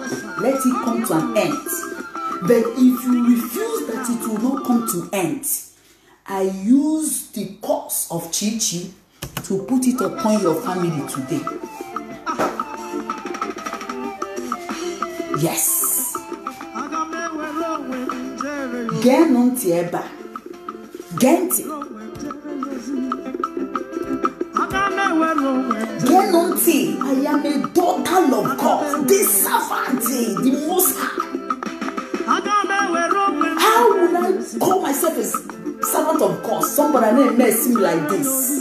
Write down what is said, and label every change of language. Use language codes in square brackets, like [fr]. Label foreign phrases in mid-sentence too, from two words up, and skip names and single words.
[en] Let it come to an end. But if you refuse that it will not come to end, I use the curse of Chichi to put it upon your family today. Yes. Genonti eba. Genti. Genonti. I am a daughter of God. The servant, the Most High. How would I call myself a servant of God? Somebody named me like this.